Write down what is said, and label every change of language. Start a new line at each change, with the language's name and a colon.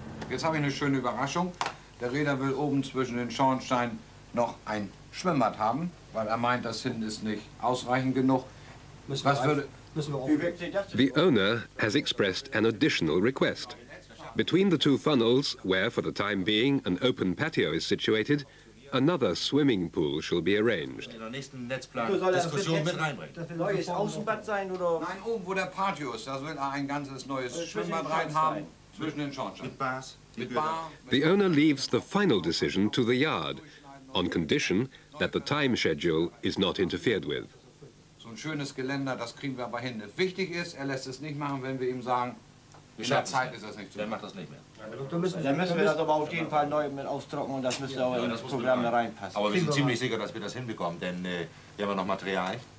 German: Jetzt habe ich eine schöne Überraschung. Der Reeder will oben zwischen den Schornsteinen noch ein Schwimmbad haben, weil er meint, das hinten ist nicht ausreichend genug.
English: The owner has expressed an additional request. Between the two funnels, where for the time being an open patio is situated, another swimming pool shall be arranged.
German: Nein, oben wo der Patio ist, da will er ein ganzes neues Schwimmbad rein haben, zwischen den Schornsteinen. Mit Bar.
English: The owner leaves the final decision to the yard, on condition that the time schedule is not interfered with.
German: So ein schönes Geländer, das kriegen wir aber hin. Wichtig ist, er lässt es nicht machen, wenn wir ihm sagen, in der Zeit ist das nicht zu machen. Der macht das nicht mehr. Dann müssen wir das aber auf jeden Fall neu mit austrocknen und das müsste auch ins Programm reinpassen. Aber wir sind ziemlich sicher, dass wir das hinbekommen, denn wir haben noch Material.